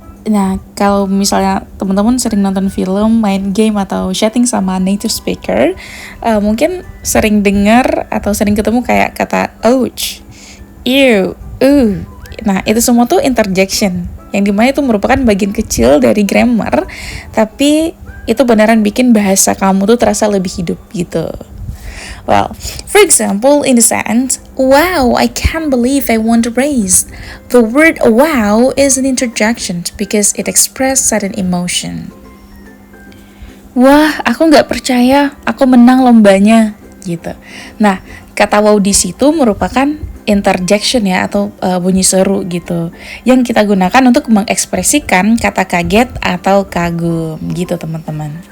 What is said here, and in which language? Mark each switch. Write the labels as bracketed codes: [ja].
[id] Nah, kalau misalnya teman-teman sering nonton film, main game, atau chatting sama native speaker, mungkin sering dengar atau sering ketemu kayak kata ouch, ew, Nah, itu semua tuh interjection, yang dimana itu merupakan bagian kecil dari grammar, tapi itu beneran bikin bahasa kamu tuh terasa lebih hidup gitu. [en] Well, for example, in the sentence, wow, I can't believe I won the race. The word wow is an interjection because it expresses sudden emotion. [id] Wah, aku nggak percaya, aku menang lombanya, gitu. Nah, kata wow di situ merupakan interjection ya atau bunyi seru gitu yang kita gunakan untuk mengekspresikan kata kaget atau kagum gitu teman-teman.